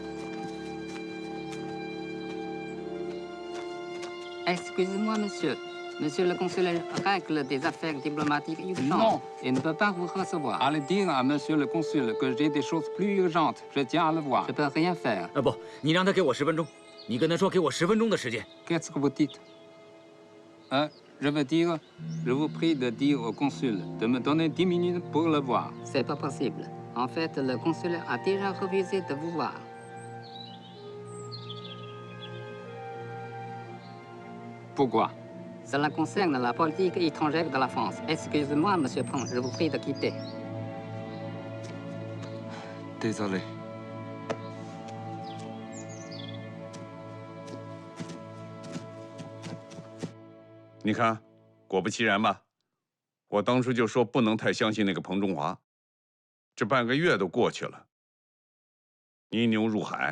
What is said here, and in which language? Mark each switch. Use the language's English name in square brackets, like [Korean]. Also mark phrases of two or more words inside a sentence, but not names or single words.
[French] Excusez-moi, monsieur, Monsieur le consul règle des affaires diplomatiques urgentes Non. et ne peut pas vous recevoir. Allez dire à monsieur le consul que j'ai des choses plus urgentes. Je tiens à le voir. Je peux rien faire. [Chinese] 不，你让他给我10分钟，你跟他说给我10分钟的时间。 [French] Qu'est-ce que vous dites? Je veux dire, je vous prie de dire au consul de me donner 10 minutes pour le voir. C'est pas possible. En fait, le consul a déjà refusé de vous voir. Pourquoi? Cela concerne la politique étrangère de la France. Excusez-moi, monsieur Pran, je vous prie de quitter. Désolé. [Chinese] 你看，果不其然吧，我当初就说不能太相信那个彭中华，这半个月都过去了，泥牛入海。